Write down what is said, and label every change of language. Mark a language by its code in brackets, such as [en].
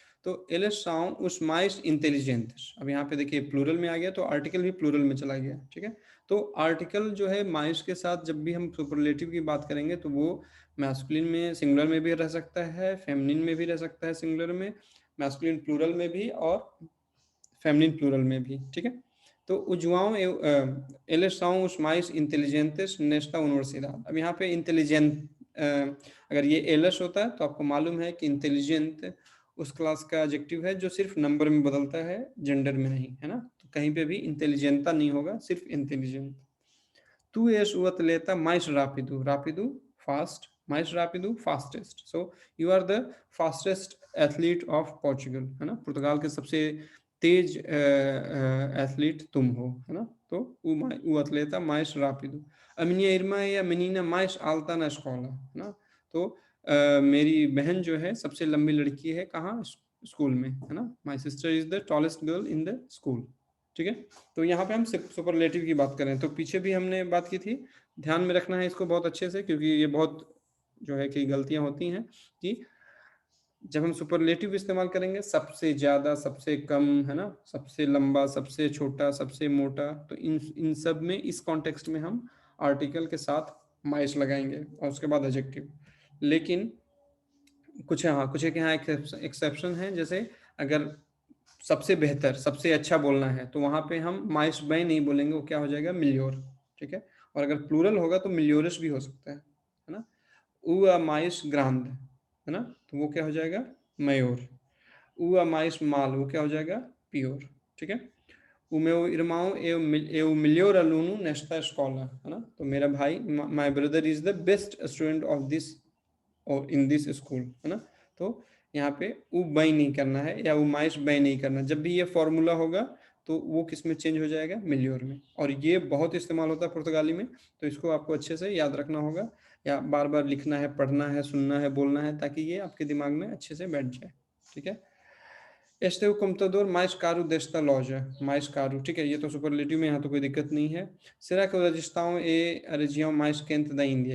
[pt] तो eles são os mais inteligentes। [hi] अब यहाँ पे देखिए प्लूरल में आ गया तो आर्टिकल भी प्लूरल में चला गया। ठीक है, तो आर्टिकल जो है माइस के साथ जब भी हम सुपरलेटिव की बात करेंगे तो वो मैस्कुलिन में सिंगुलर में भी रह सकता है, फेमिनिन में भी रह सकता है सिंगुलर में, मैस्कुलिन प्लूरल में भी, और फेमिनिन प्लूरल में भी। ठीक है, तो [pt] उजुआओं eles são os mais inteligentes nesta universidade। [hi] अब यहाँ पे इंटेलिजेंट, अगर ये एलस होता है तो आपको मालूम है कि इंटेलिजेंट उस क्लास का एडजेक्टिव है जो सिर्फ नंबर में बदलता है, जेंडर में नहीं, है ना। तो कहीं पे भी इंटेलिजेंटा नहीं होगा, सिर्फ intelligent. [pt] Tu és o atleta mais rápido, rápido, fast, mais rápido, fastest। [en] So you are the fastest athlete of Portugal, [hi] है ना, पुर्तगाल के सबसे तेज एथलीट तुम हो, है ना। [pt] तो o atleta mais rápido। A minha irmã é a menina mais alta na escola, है ना। [hi] तो मेरी बहन जो है सबसे लंबी लड़की है कहाँ, स्कूल में, है ना। [en] My sister is the tallest girl in the school। [hi] ठीक है, तो यहाँ पे हम सुपरलेटिव की बात करें तो पीछे भी हमने बात की थी, ध्यान में रखना है इसको बहुत अच्छे से, क्योंकि ये बहुत जो है कि गलतियां होती हैं कि जब हम सुपरलेटिव इस्तेमाल करेंगे, सबसे ज़्यादा, सबसे कम, है ना, सबसे लंबा, सबसे छोटा, सबसे मोटा, तो इन सब में, इस कॉन्टेक्स्ट में हम आर्टिकल के साथ माइस लगाएंगे और उसके बाद एडजेक्टिव। लेकिन कुछ, हाँ, कुछ एक यहाँ एक्सेप्शन है, जैसे अगर सबसे बेहतर, सबसे अच्छा बोलना है तो वहाँ पे हम माइस बाई नहीं बोलेंगे, वो क्या हो जाएगा, मिलियोर। ठीक है, और अगर प्लूरल होगा तो मिलियोरस भी हो सकता है ना। उ माइस ग्रांड, है ना, तो वो क्या हो जाएगा, मयोर। उ माइस माल, वो क्या हो जाएगा, पियोर। ठीक है, [pt] O meu irmão é o melhor aluno nesta escola, है ना? [hi] तो मेरा भाई, [en] my brother is the best student of this और in this school, है ना? [hi] तो यहाँ पे उ बाई नहीं करना है या उ माइस बाई नहीं करना। जब भी ये फॉर्मूला होगा तो वो किस में चेंज हो जाएगा? मिलियोर में। और ये बहुत इस्तेमाल होता है पुर्तगाली में, तो इसको आपको अच्छे से याद रखना होगा या बार बार लिखना है, पढ़ना है, सुनना है, बोलना है, ताकि ये आपके दिमाग में अच्छे से बैठ जाए। ठीक है? [pt] Este é o computador mais caro desta loja. Mais caro, [hi] ठीक है? ये तो सुपरलेटिव में, यहाँ तो कोई दिक्कत नहीं है। [pt] Será que o Rajasthan é a região mais quente da Índia?